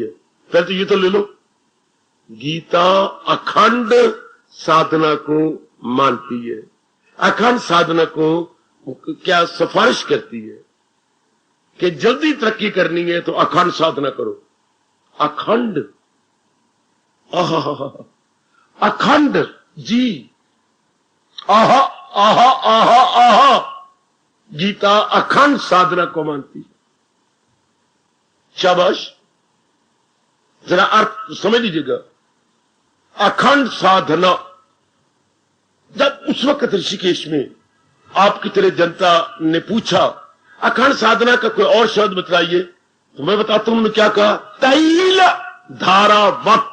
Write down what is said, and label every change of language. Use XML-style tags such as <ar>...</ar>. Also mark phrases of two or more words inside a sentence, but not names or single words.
<hi>पहले तो ये तो ले लो, गीता अखंड साधना को मानती है। अखंड साधना को क्या सिफारिश करती है कि जल्दी तरक्की करनी है तो अखंड साधना करो। अखंड, आहा, अखंड जी, आहा आहा आहा आहा। गीता अखंड साधना को मानती है। शाबाश, जरा अर्थ समझ लीजिएगा। अखंड साधना, जब उस वक्त ऋषिकेश में आपकी तरह जनता ने पूछा अखंड साधना का कोई और शब्द बताइए, तो मैं बताता हूं उन्होंने क्या कहा,</hi> <sa>तैल धारावत।</sa>